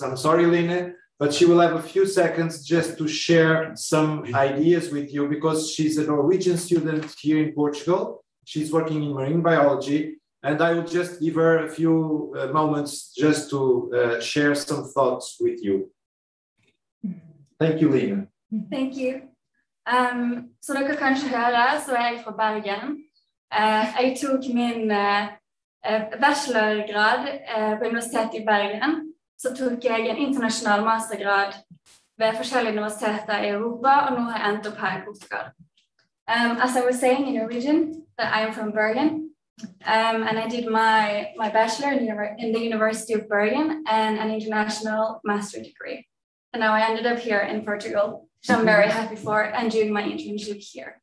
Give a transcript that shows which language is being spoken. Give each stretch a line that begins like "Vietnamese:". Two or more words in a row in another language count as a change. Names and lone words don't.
English: I'm sorry, Line, but she will have a few seconds just to share some ideas with you because she's a Norwegian student here in Portugal. She's working in marine biology, and I will just give her a few moments just to share some thoughts with you. Thank you, Line. Thank you.
Norwegian: Som dere kanskje hører, så er jeg fra Bergen. Jeg tok min bachelorgrad på Universitetet i Bergen. Så tok jeg en internasjonal mastergrad ved forskjellige universiteter i Europa, og nå har jeg endt opp her i Portugal.
English: As I was saying in Norwegian, that I am from Bergen, and I did my bachelor in the University of Bergen and an international master degree. And now I ended up here in Portugal, which I'm very happy for, and doing my internship here.